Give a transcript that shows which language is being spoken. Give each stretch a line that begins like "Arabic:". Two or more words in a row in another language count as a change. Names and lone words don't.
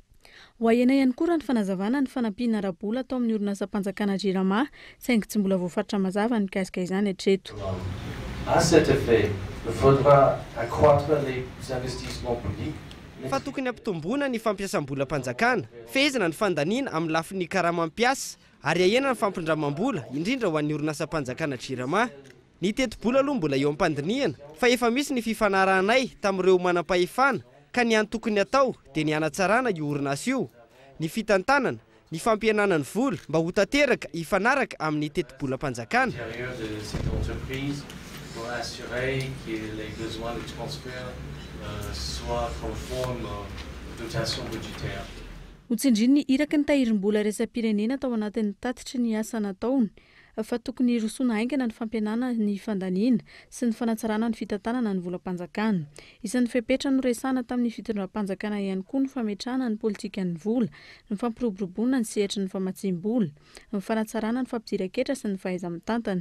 Malagasy: Hoahena ihany koa raha ny fanazavana ny fanampiana ara-bola atao amin'ny orinasa mpanjakana Jirama saingy tsy mbola voafaritra mazava ny kasika izany hatreto.
French: À cet effet, il faudra accroître les investissements publics.
Malagasy: Fa tokony ampitomboana ny fampiasam-bola mpanjakana, fehezana ny fandaniana amin'ny lafin'ny karama-mampiasa ary ahena ny fampindramam-bola indrindra ho an'ny orinasa mpanjakana Jirama. Ny teti-bola aloha mbola eo am-pandiniana fa efa misy ny fifanarahanay tamin'ireo manam-pahefana ka ny any tokony atao dia ny hanatsarana io orinasa io, ny fitantanana, ny fampihenana ny vola mba ho tanteraka hifanaraka amin'ny teti-bola mpanjakana.
French: Pour assurer que les besoins de transfert soient conformes aux dotations budgétaires.
Malagasy: Hotsindriny iraka ny tahirim-bola resam-pirenena tao anatin'ny tatitry ny asa nataony fa tokony rosoana haingana ny fampianana ny fandaniana sy ny fanatsarana ny fitantanana ny volam-panjakana. Isan'ny fepetra no resana tamin'ny fitondram-panjakana ihany koa ny fametrahana ny politika ny vola, ny fampiroboroboana ny sehatra ny famatsim-bola, ny fanatsarana ny fampidiran-ketra sy ny fahaiza-mitantana.